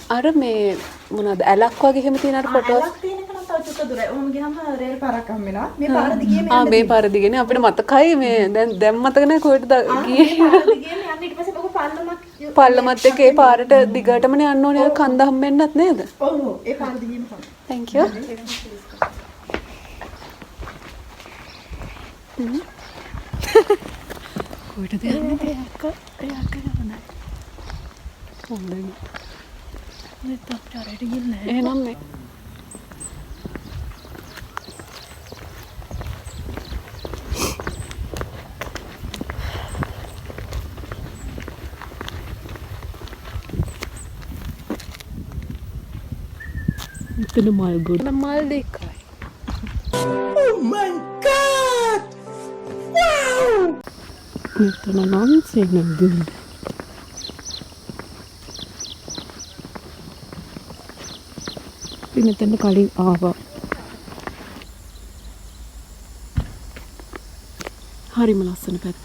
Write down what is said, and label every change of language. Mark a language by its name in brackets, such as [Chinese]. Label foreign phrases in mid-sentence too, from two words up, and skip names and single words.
[Sinhala] අර මේ මොනවද ඇලක් වගේ එහෙම තියෙන අර ෆොටෝ. ඇලක් තියෙන එක නම් තව චුට්ට දුරයි. ඔහොම ගියාම රේල් පාරක් හම්බෙනවා. මේ පාර දිගේ මේ පාර දිගනේ අපිට මතකයි මේ දැන් මතක නැහැ කොහෙටද ගියේ. පාර දිගේ යන්න ඊට පස්සේ බග පල්ලමත් එක්ක ඒ පාරට දිගටමනේ යන්න ඕනේ කන්ද හම්බෙන්නත් නේද? ඔව් ඒ පාර දිගේම තමයි. [English] Thank you. [Sinhala] කොහෙටද යන්නේ? එයාක යනවා. හොඳයි. මේ තාප්චාරයට ගිහින් නැහැ. එහෙනම් මේ ඉතන මල් ගොඩ මල් දෙකයි. [English] Oh my god! Wow! [Sinhala] මෙතන නම් සෙනඟුල. මෙතන කලින් ආවා. හරිම ලස්සන පැත්තක්.